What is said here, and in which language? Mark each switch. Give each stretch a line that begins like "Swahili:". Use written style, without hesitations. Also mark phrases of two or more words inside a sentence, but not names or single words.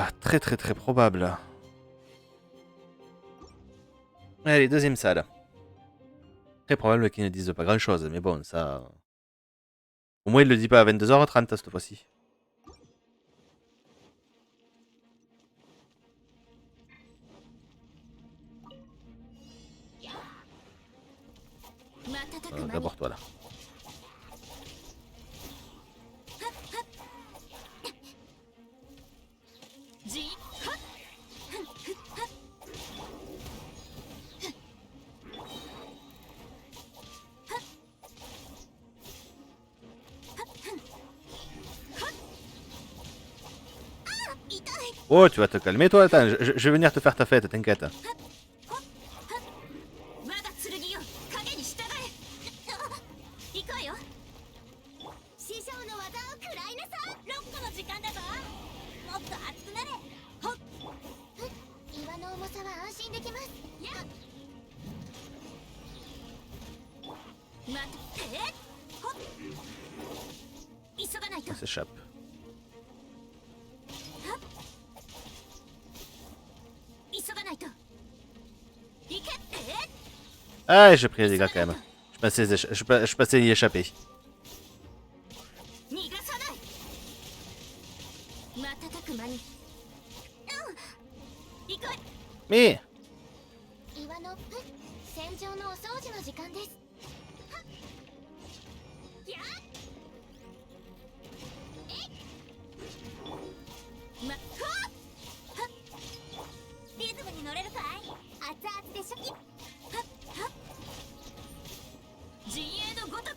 French: Très très très probable. Allez, deuxième salle. Très probable qu'ils ne disent pas grand chose, mais bon, ça... Au moins il le dit pas à 22h30 cette fois-ci.
Japanese: 瞬く間に
French: D'abord toi là. じはっ Oh, tu vas te calmer toi, attends, je vais venir te faire ta fête, t'inquiète.
Japanese: 我が剣よ影に従え行くわよ師匠の技を食らいなさロックの時間だぞもっと熱くなれほっ岩の重さは安心できますやっ待ってほっ急がないと
French: On s'échappe.
Japanese: 急がないと行け
French: Ah, j'ai pris les dégâts quand même. Je pensais y échapper.
Japanese: 逃がさない瞬く間に行くわ
French: Mais
Japanese: 岩の戦場のお掃除の時間ですやっほっリズムに乗れるかい熱々でしょきはっはっ陣営のごとく